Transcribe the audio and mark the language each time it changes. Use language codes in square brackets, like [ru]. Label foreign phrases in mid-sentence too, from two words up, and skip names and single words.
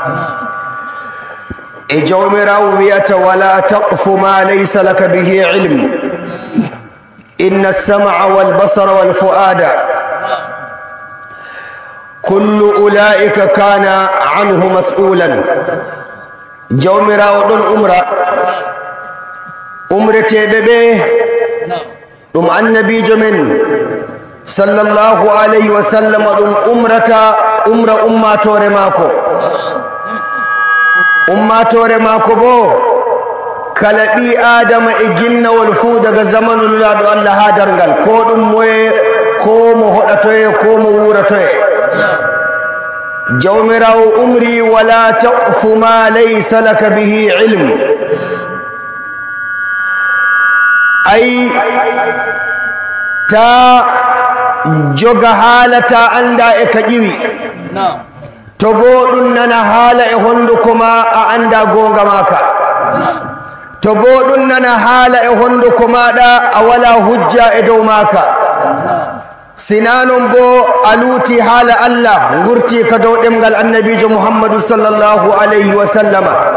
[ff] e jawmirawo wiyata [ar] ولا تقف ما ليس لك به علم إن السمع والبصر والفؤاد كل أولئك كان عنه مسؤولا. [ff] jawmirawo don umreteɓe ɓe ɗum annabijo men [ar] صلى الله عليه وسلم [ff] ɗum umra ummatore maako bo kala ɓi adama e ginnawol fuu daga zamanu lulaɗo allah ha dargal ko ɗum moye ko mo hoɗatoye ko mo wuratoye jawmirawo umri [ar] ولا تقف ما ليس لك به علم [ff] ay ta joga haala ta anda e ka ƴiwi to bo ɗum nana haala e honduko ma a anda gonga maka to bo ɗum nana haala e honduko maɗa a wala hujja e dow maka sina non bo a luuti haala allah gurti ka dow ɗemgal annabijo muhammadu [ar] صلى الله عليه وسلم.